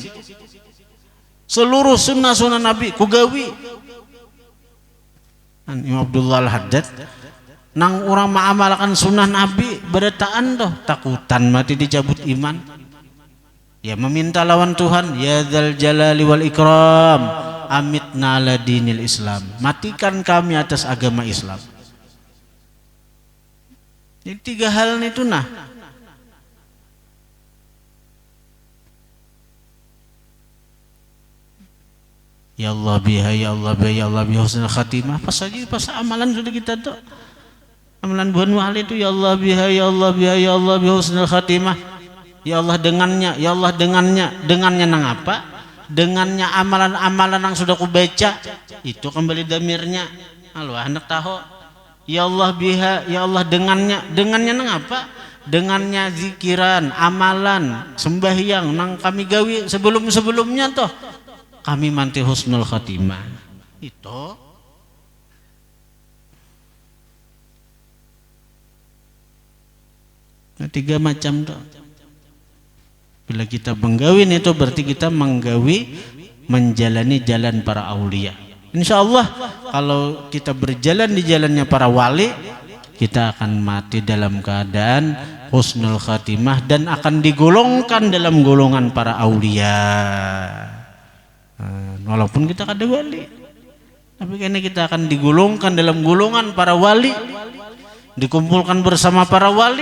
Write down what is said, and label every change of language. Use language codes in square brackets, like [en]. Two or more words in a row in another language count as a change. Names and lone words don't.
[bjn] Seluruh sunnah Nabi kugawi. Imam Abdullah Al-Haddad nang orang mengamalkan sunnah Nabi beretaan doh takutan mati dicabut iman. Ya meminta lawan Tuhan, [ar] يا ذا الجلال والإكرام أمتنا على دين الإسلام. [id] Matikan kami atas agama Islam. [bjn] Jadi 3 hal itu nah. [ar] يا الله بها، يا الله بها، يا الله بها حسن الخاتمة. [bjn] Pas amalan sudah kita tuh. Amalan buhan wali itu [ar] يا الله بها، يا الله بها، يا الله بها حسن الخاتمة. Ya Allah [bjn] dengannya, [ar] ya Allah [bjn] dengannya. Dengannya nang apa? Dengannya amalan-amalan yang sudah kubaca. Itu kembali damirnya. Halo hendak tahu. [ar] يا الله بها, ya Allah [bjn] dengannya. Dengannya nang apa? Dengannya zikiran, amalan, sembahyang nang kami gawi sebelum-sebelumnya toh. Kami manti [ar] حسن الخاتمة. [bjn] Itu nah, 3 macam tuh. Bila kita menggawin itu berarti kita menggawi menjalani jalan para aulia. [ar] إن شاء الله [bjn] kalau kita berjalan di jalannya para wali, kita akan mati dalam keadaan [ar] حسن الخاتمة [bjn] dan akan digolongkan dalam golongan para aulia. Walaupun kita kada wali, tapi karena kita akan digolongkan dalam golongan para wali, dikumpulkan bersama para wali.